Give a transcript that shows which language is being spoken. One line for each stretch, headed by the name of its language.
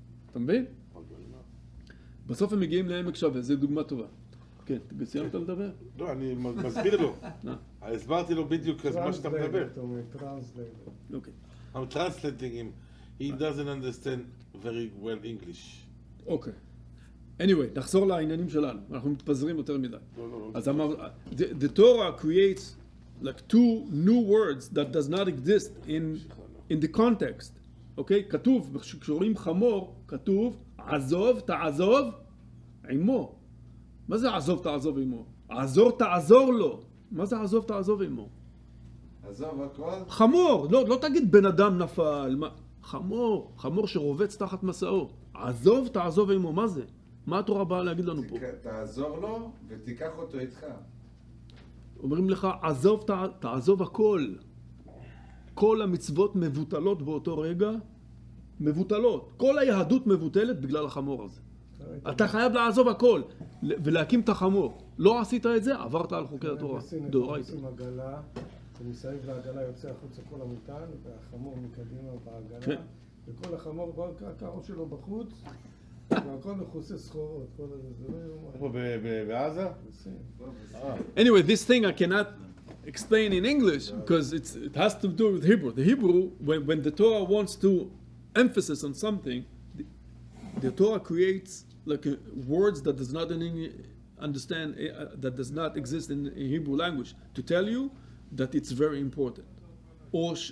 Hebrew: אתה מבין? בסוף הם מגיעים לעמק שווה, זו דוגמה טובה. כן, סיימת לדבר? לא, אני מסביר לו. הסברתי לו בדיוק מה שאתה מדבר. אוקיי.
English: I'm translating him. He doesn't understand very well English.
Hebrew: אוקיי.
English: anyway,
Hebrew: נחזור לעניינים שלנו. אנחנו מתפזרים יותר מדי.
English: אז the Torah creates like two new words that does not exist in the context.
Hebrew: אוקיי? כתוב, כשרואים חמור, כתוב עזוב, תעזוב, עמו. מה זה עזוב, תעזוב עמו? עזור, תעזור לו. מה זה עזוב, תעזוב עמו? עזוב הכל? חמור, לא תגיד בן אדם נפל. חמור שרובץ תחת מסעו. עזוב, תעזוב עמו, מה זה? מה התורה באה להגיד לנו פה? תעזור לו ותיקח אותו איתך. אומרים לך, עזוב, תעזוב הכל. כל המצוות מבוטלות באותו רגע, מבוטלות. כל היהדות מבוטלת בגלל החמור הזה. אתה חייב לעזוב הכל ולהקים את החמור. לא עשית את זה, עברת על חוקי התורה. דאורייתא. עושים עגלה, ומסביב לעגלה יוצא החוצה כל המטען, והחמור מקדימה בעגלה, וכל החמור, כל הקרוב שלו בחוץ, והכל מכוסה סחורות. איפה בעזה?
English: Anyway, this thing I cannot explain in English because it has to do with Hebrew. The Hebrew, when the Torah wants to emphasis on something, the Torah creates like words that does not understand, that does not exist in Hebrew language to tell you that it's very important. Or